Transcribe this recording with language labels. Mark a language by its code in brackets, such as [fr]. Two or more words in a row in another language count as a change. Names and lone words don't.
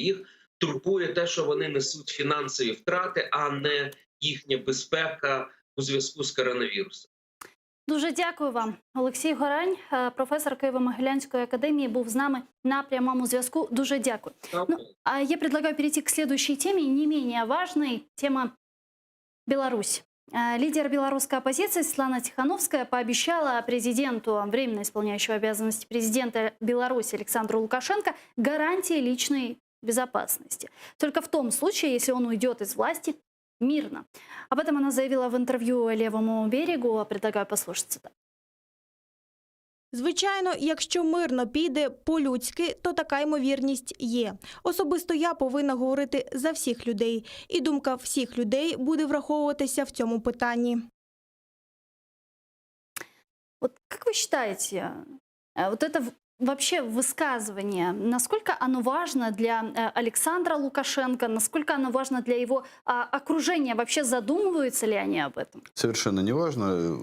[uk] Їх турбує те, що вони несуть фінансові втрати, а не їхня безпека у зв'язку з коронавірусом. Дуже дякую вам. Олексій Горань, професор Києво-Могилянської академії, був з нами на прямому зв'язку. Дуже дякую. [ru] А я предлагаю перейти к следующей теме, не менее важной. Тема Беларусь. Лидер белорусской оппозиции Светлана Тихановская пообещала президенту, временно исполняющего обязанности президента Беларуси Александру Лукашенко, гарантии личной безопасности. Только в том случае, если он уйдет из власти мирно. Об этом она заявила в интервью «Левому берегу». Предлагаю послушать это. [uk] Звичайно, якщо мирно піде по-людськи, то така ймовірність є. Особисто я повинна говорити за всіх людей. І думка всіх людей буде враховуватися в цьому питанні. [ru] Вот как вы считаете, вот это вообще высказывание, насколько оно важно для Александра Лукашенко, насколько оно важно для его окружения? Вообще задумываются ли они об этом? Совершенно не важно.